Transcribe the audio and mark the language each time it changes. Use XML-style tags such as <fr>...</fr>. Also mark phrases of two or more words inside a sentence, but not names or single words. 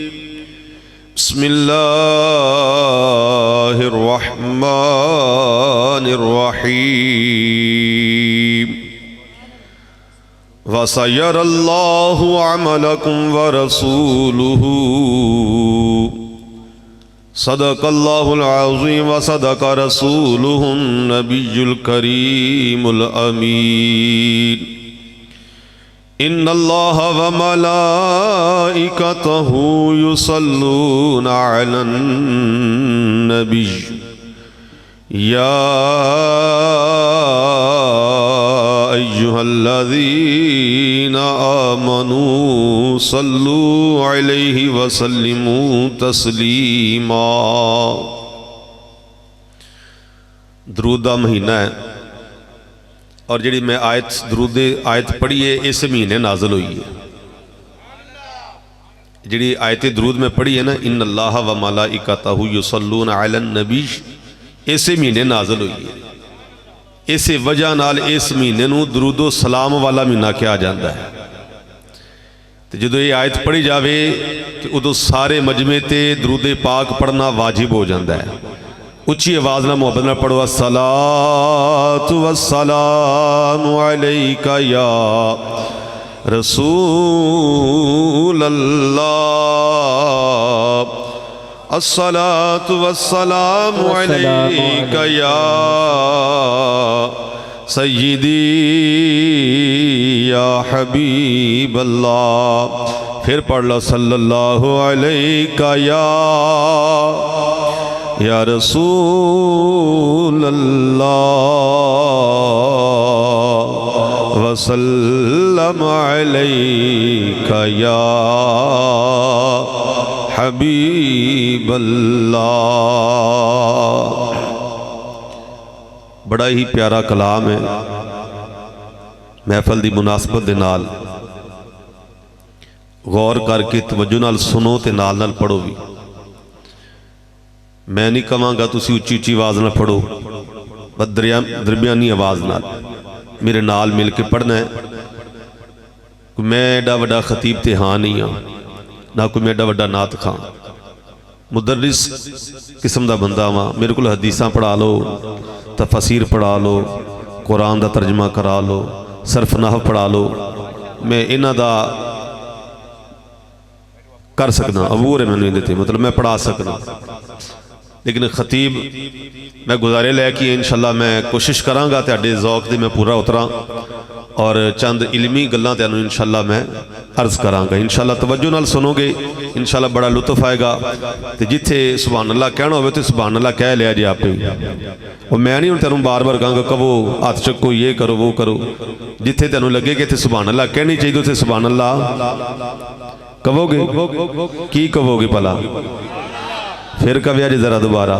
<ar>بسم الله الرحمن الرحيم. وسيرى الله عملكم و رسوله صدق الله العظيم و صدق رسوله النبي الكريم الأمين. إن الله و ملائكته يصلون على النبي يا أيها الذين آمنوا صلوا عليه و سلموا تسليما.</ar> <pa>درود دا مہینہ ہے اور جہڑی میں آیت پڑھی ہے اس مہینے نازل ہوئی ہے. جہڑی آیت درود میں پڑھی ہے نا,</pa> <ar>إن الله و ملائكته يصلون على النبي,</ar> <pa>اسے مہینے نازل ہوئی ہے. اس وجہ نال اس مہینے نوں درودو سلام والا مہینہ کہا جاتا ہے. تو جو یہ آیت پڑھی جائے تو اودوں سارے مجمعے تے درود پاک پڑھنا واجب ہو جاتا ہے. اچی آواز نال محبت نال پڑھو,</pa> <ar>الصلاة والسلام عليك يا رسول الله، الصلاة والسلام عليك يا سيدي يا حبيب الله.</ar> <pa>پھر پڑھ لو,</pa> <ar>صلى الله عليك يا رسول الله وسلم عليك يا حبيب الله.</ar> <ur>بڑا ہی پیارا کلام ہے.</ur> <pa>محفل دی مناسبت دے نال غور کر کے توجہ نال سنو تے نال نال پڑھو بھی. میں نہیں کہاں گا تسی اچی اچی آواز نال پڑھو، بس درمیانی آواز نال میرے نال مل کے پڑھنا ہے. میں ایڈا وڈا خطیب تے ہاں نہیں ہاں، نہ کوئی میں ایڈا وڈا نعت خواں. مدرس قسم کا بندہ واں. میرے کو حدیثاں پڑھا لو، تفسیر پڑھا لو، قرآن کا ترجمہ کرا لو، صرف نحو پڑھا لو، میں انہاں دا کر سکنا. عبور ہے میں نے ایہدے تے، مطلب میں پڑھا سکنا۔ لیکن خطیب میں گزارے لیکے ان شاء اللہ میں کوشش کراں گا تہاڈے ذوق دی میں پورا اترا اور چند علمی گلاں تہانوں ان شاء اللہ میں عرض کراں گا. ان شاء اللہ توجہ نال سنو گے، ان شاء اللہ بڑا لطف آئے گا. تو جتھے</pa> <ar>سبحان الله</ar> <pa>کہنا ہو تو</pa> <ar>سبحان الله</ar> <pa>کہہ لیا جے آپے. اور میں نہیں تیں بار بار کہوں گا کہو ہتھ چکو یہ کرو وہ کرو. جتھے تیں لگے کہ اتنے</pa> <ar>سبحان الله</ar> <pa>کہنی چاہیے اسے</pa> <ar>سبحان الله</ar> <pa>کہو گے. کی کہو گے بھلا؟ پھر کویا جی ذرا دوبارہ.</pa>